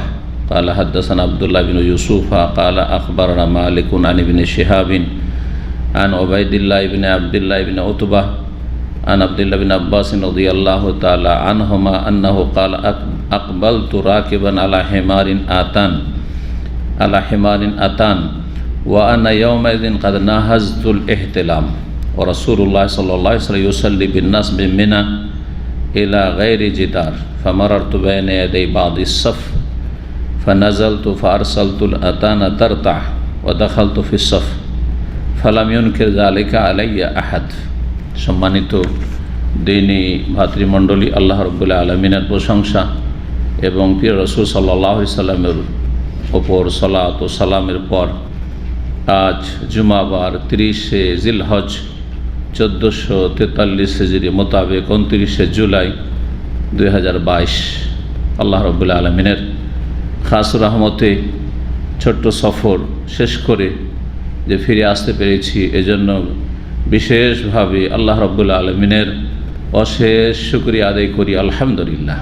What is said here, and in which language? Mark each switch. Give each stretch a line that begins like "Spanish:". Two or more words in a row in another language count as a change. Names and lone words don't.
Arabic: قال حدثنا عبد الله بن يوسف قال أخبرنا مالك عن ابن شهاب عن عبيد الله ابن عبد الله ابن عتبة عن عبد الله بن عباس رضي الله تعالى عنهما أنه قال أقبلت راكبا على حمار أتان وأنا يومئذ قد ناهزت الاحتلام ورسول الله صلى الله عليه وسلم يصلي بالناس بمنى إلى غير جدار فمررت بين يدي بعض الصف فنزلت فأرسلت الأتان ترتع ودخلت في الصف فلم ينكر ذلك علي أحد.
Bangla: সম্মানিত দ্বীনী ভ্রাতৃমণ্ডলী, আল্লাহ রাব্বুল আলামিনের প্রশংসা এবং প্রিয় রাসূল
Arabic: صلى الله عليه وسلم
Bangla: ওপর সালাত ও সালামের পর আজ জুমাবার 30শে জিলহজ 1443 হিজরি মোতাবেক 29শে জুলাই 2022 আল্লাহ রাব্বুল আলামিনের খাস রহমতে ছোট্ট সফর শেষ করে যে ফিরে আসতে পেরেছি, এজন্য বিশেষভাবে আল্লাহ রাব্বুল আলামিনের অশেষ শুকরিয়া আদায় করি। আলহামদুলিল্লাহ।